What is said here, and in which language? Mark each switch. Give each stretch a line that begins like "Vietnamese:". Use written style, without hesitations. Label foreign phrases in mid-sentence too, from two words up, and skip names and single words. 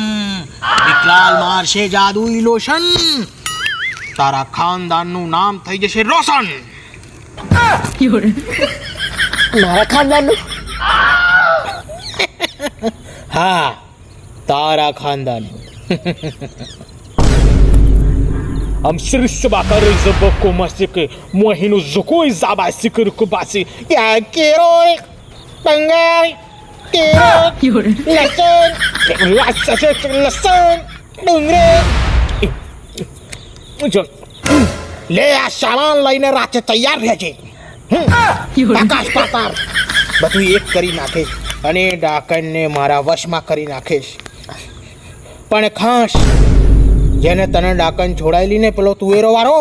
Gujarati: વિકરાલ મારશે જાદુઈ લોશન, તારા ખાનદાનનું નામ થઈ જશે રોશન. મારા ખાનદાનનું? હા, તારા ખાનદાનનું. Am şırışı bakar zıbıkı masiki, muhinu zukui zabasi kırkubasi. Ya kiroy, bangay, kiroy, lasan, lasan, dungre. લે આ સામાન લઈને રાતે તૈયાર રહેજે. આકાશ પાતાળ બધું એક કરી નાખીશ અને ડાકણને મારા વશમાં કરી નાખીશ. પણ ખાસ જેને તને ડાકણ છોડાયેલી ને પેલો તુવેરો વાળો,